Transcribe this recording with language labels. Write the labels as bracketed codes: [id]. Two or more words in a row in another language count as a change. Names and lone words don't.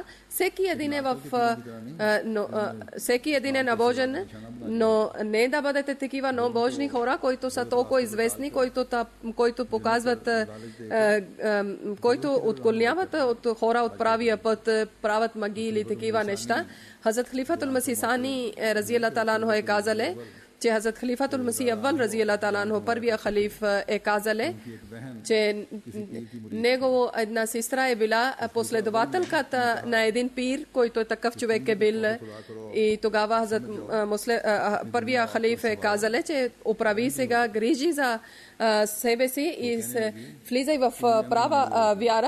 [bg] Всеки един е набожен, но не да бъдете такива набожни хора, които са толкова известни, които показват, които отклоняват от хора от правия път, правят магии или такива неща. Хазрат Халифатул Масих Сани [ar] رضي الله تعالى عنه [bg] е казале, че Хазрат Халифатул Масих Аввал [ar] رضي الله تعالى عنه, [bg] първия халиф, е казале, че него една сестра е била последователката на един пир, който такъв човек е бил. И тогава първия халиф е казале, че оправи сега, грижи за себе си и влизай в права вяра.